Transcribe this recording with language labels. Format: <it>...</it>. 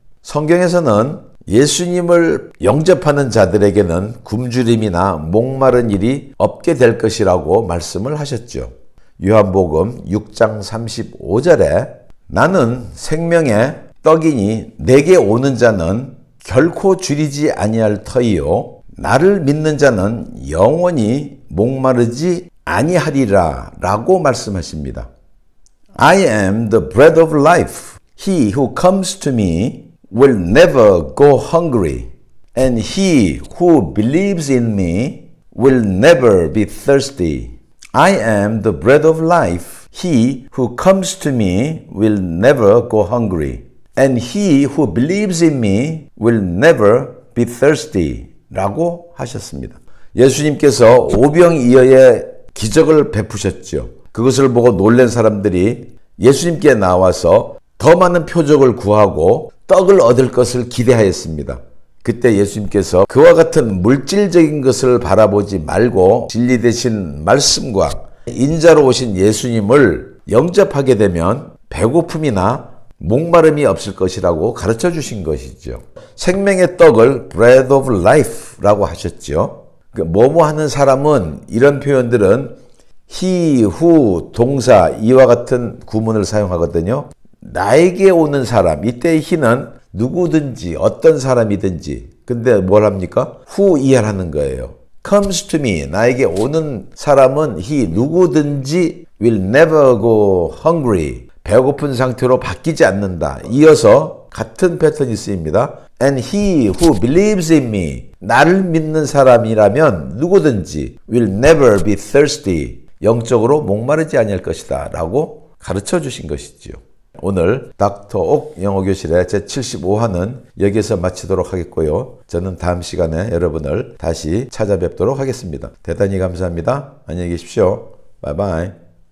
<ko>성경에서는 예수님을 영접하는 자들에게는 굶주림이나 목마른 일이 없게 될 것이라고 말씀을 하셨죠. 요한복음 6장 35절에 나는 생명의 떡이니 내게 오는 자는 결코 줄이지 아니할 터이요 나를 믿는 자는 영원히 목마르지 아니하리라 라고 말씀하십니다.</ko> <en>I am the bread of life. He who comes to me will never go hungry, and he who believes in me will never be thirsty. I am the bread of life. He who comes to me will never go hungry, and he who believes in me will never be thirsty.</en> <ko>라고 하셨습니다. 예수님께서 오병이어의 기적을 베푸셨죠. 그것을 보고 놀란 사람들이 예수님께 나와서 더 많은 표적을 구하고 떡을 얻을 것을 기대하였습니다. 그때 예수님께서 그와 같은 물질적인 것을 바라보지 말고 진리 되신 말씀과 인자로 오신 예수님을 영접하게 되면 배고픔이나 목마름이 없을 것이라고 가르쳐 주신 것이죠. 생명의 떡을 bread of life 라고 하셨죠. 뭐뭐 하는 사람은 이런 표현들은 he, who, 동사 이와 같은 구문을 사용하거든요. 나에게 오는 사람, 이때의 he는 누구든지 어떤 사람이든지 근데 뭘 합니까? who 이해하는 거예요.</ko> <en>comes to me.</en> <ko>나에게 오는 사람은 he 누구든지 will never go hungry. 배고픈 상태로 바뀌지 않는다. 이어서 같은 패턴이 쓰입니다.</ko> <en>And he who believes in me.</en> <ko>나를 믿는 사람이라면 누구든지 will never be thirsty. 영적으로 목마르지 아니할 것이다. 라고 가르쳐 주신 것이지요. 오늘 닥터 옥 영어교실의 제75화는 여기서 마치도록 하겠고요. 저는 다음 시간에 여러분을 다시 찾아뵙도록 하겠습니다. 대단히 감사합니다. 안녕히 계십시오. 바이바이.</ko>